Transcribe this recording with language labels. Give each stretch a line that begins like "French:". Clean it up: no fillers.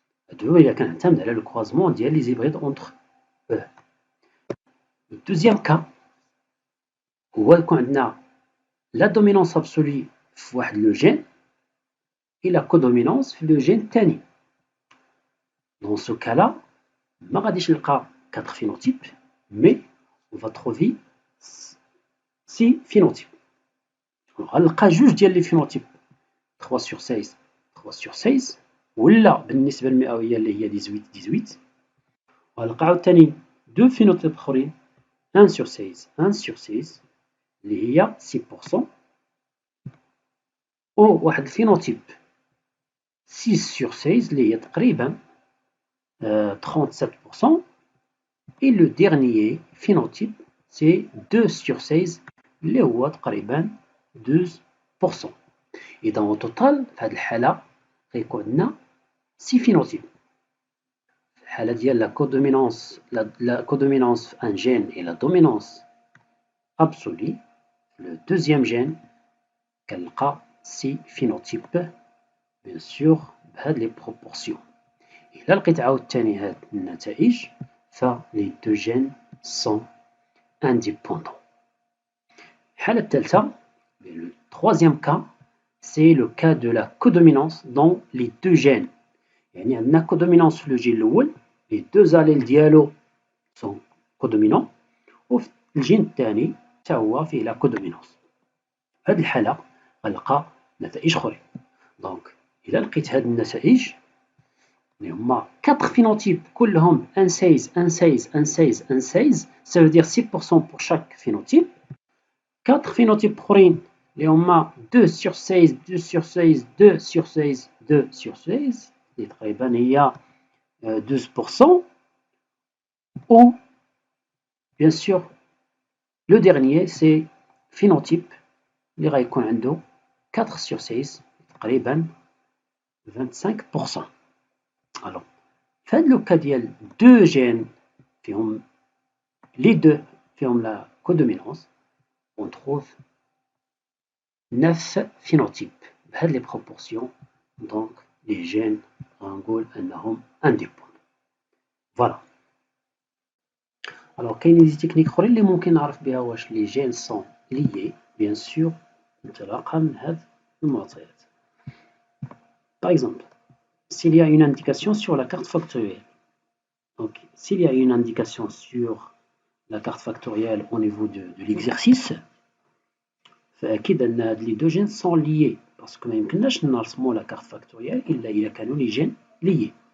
French: هادو إلا كنعتمد على لو كروازمون ديال لي زيبريد اونتر او.
Arabic: الدوزيام كا هو يكون عندنا لا دومينونس ابسولي في واحد لو جين et la codominance في لو جين الثاني.
French: Dans ce cas-là, ما غاديش نلقى 4 phénotypes, mais on va trouver 6 phénotypes.
Arabic: غنلقى جوج ديال لي phénotypes 3 sur 16 3 sur 16 ولا بالنسبة المئوية اللي هي 18 وغنلقى عاوتاني 2 phénotypes اخرين 1 sur 16 1 sur 16 اللي هي 6%. و واحد الفينوتيب 6 sur 16 اللي هي تقريبا 37%.
French: et le dernier phénotype c'est 2 sur 16 اللي هو تقريبا 12%.
Arabic: إذا au total في هذه الحالة غيكون عندنا 6 phénotypes. في الحالة ديال la codominance في un gène et la dominance absolue le deuxième gène كنلقى 6 phénotypes bien sûr بهاد لي بروبورسيون. إلا لقيت عاوتاني هاد النتائج فلي دو جين سون انديبوندون.
French: الحالة الثالثة le troisième cas c'est le cas de la codominance dans les deux gènes.
Arabic: يعني عندنا codominance في لو جين الأول les deux allèles ديالو sont codominants وفي الجين الثاني حتى هو فيه لا codominance. في هاد الحالة غنلقى نتائج أخرين. دونك إلا لقيت هاد النتائج اللي هما 4 phénotypes كلهم 1 16 1 16 1 16 1 16 ça veut dire 6% pour chaque phénotype. 4 phénotypes اخرين اللي هما 2 sur 16 2 sur 16 2 sur 16 2 sur 16 اللي تقريبا هي 12%.
French: ou bien sûr le dernier c'est phénotype اللي غيكون عنده 4 sur 16 تقريبا 25%.
Arabic: Alors في هاد لو كا ديال دو جين فيهم لي دو فيهم لا codominance on trouve 9 phénotypes بهاد لي بروبورسيون. دونك لي جين غنقول انهم انديبوندون. فوالا. الوغ كاينين دي تكنيك اخرين اللي ممكن نعرف بها واش لي جين سون ليي بيان سور انطلاقا من هاد المعطيات.
French: Par exemple, s'il y a une indication sur la carte factorielle, donc s'il y a une indication sur la carte factorielle au niveau de l'exercice, فأكيد أن هاد لي دو جين sont liés parce que ما يمكنناش نرسمو لا carte factorielle إلا إذا كانوا لي جين liés.